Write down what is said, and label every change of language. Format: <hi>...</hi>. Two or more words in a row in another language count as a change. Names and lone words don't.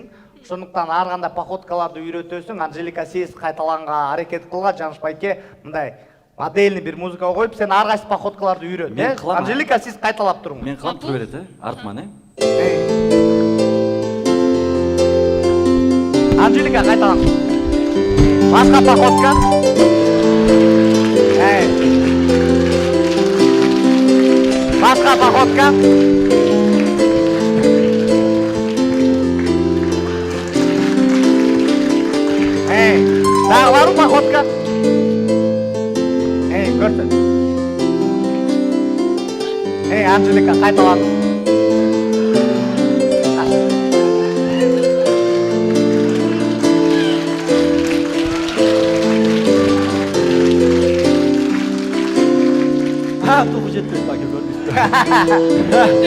<ky>Ошондуктан ар кандай походкаларды үйрөтөсүң. Анжелика, сиз кайталанга аракет кылга, Жанышбайке мындай модельный бир музыка коюп, сен ар кайсы походкаларды үйрөт. Анжелика, сиз кайталап туруңуз. Мен кылам тура берет, артман,</ky> <kk>Анжелика қайталан. Басқа походка. Басқа походка. Тағы бар походка. Көрсін. Анжелика қайталан.</kk> <ky>Тугу жетпейт баке көрдүңүзбү.</ky>